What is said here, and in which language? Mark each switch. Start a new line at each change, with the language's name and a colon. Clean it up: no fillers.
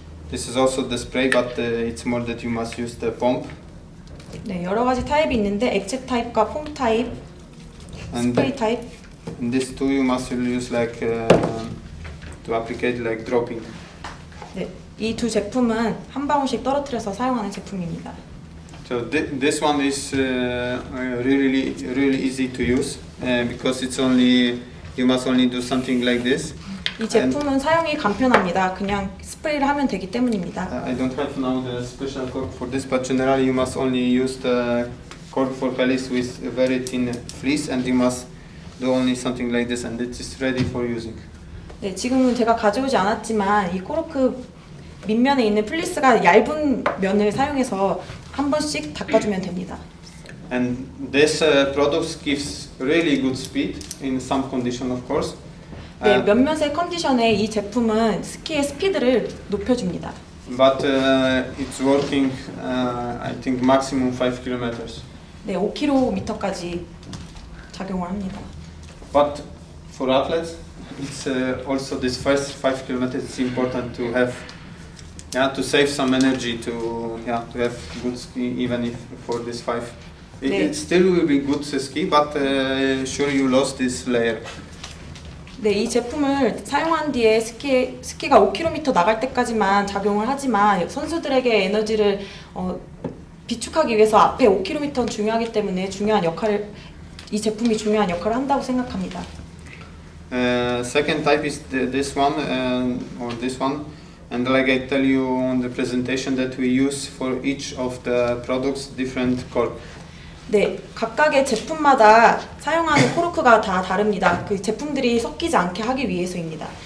English: This is also the spray, but it's more that you must use the pump.
Korean: 네, 여러 가지 타입이 있는데 액체 타입과 폼 타입, 스프레이 타입.
English: And this too you must use like to applicate like dropping.
Korean: 네, 이 두 제품은 한 방울씩 떨어뜨려서 사용하는 제품입니다.
English: So this one is really easy to use because it's only you must only do something like this.
Korean: 이 제품은 사용이 간편합니다. 그냥 스프레이를 하면 되기 때문입니다.
English: I don't have now the special cork for this, but generally you must only use the cork for helix with a very thin fleece, and you must do only something like this, and it is ready for using.
Korean: 네, 지금은 제가 가져오지 않았지만 이 코르크 밑면에 있는 플리스가 얇은 면을 사용해서 한 번씩 닦아주면 됩니다.
English: And this product gives really good speed in some condition, of course.
Korean: 네, 몇몇의 컨디션에 이 제품은 스키의 스피드를 높여줍니다.
English: But it's working, I think, maximum 5 kilometers.
Korean: 네, 5km까지 작용을 합니다.
English: But for athletes, it's also this first 5 kilometers. It's important to have, to save some energy to have good ski, even if for this 5. It still will be good ski, but sure you lost this layer.
Korean: 네, 이 제품을 사용한 뒤에 스키가 5km 나갈 때까지만 작용을 하지만 선수들에게 에너지를 비축하기 위해서 앞에 5km는 중요하기 때문에 이 제품이 중요한 역할을 한다고 생각합니다.
English: Second type is this one or this one, and like I tell you on the presentation that we use for each of the products different cork.
Korean: 네, 각각의 제품마다 사용하는 코르크가 다 다릅니다. 그 제품들이 섞이지 않게 하기 위해서입니다.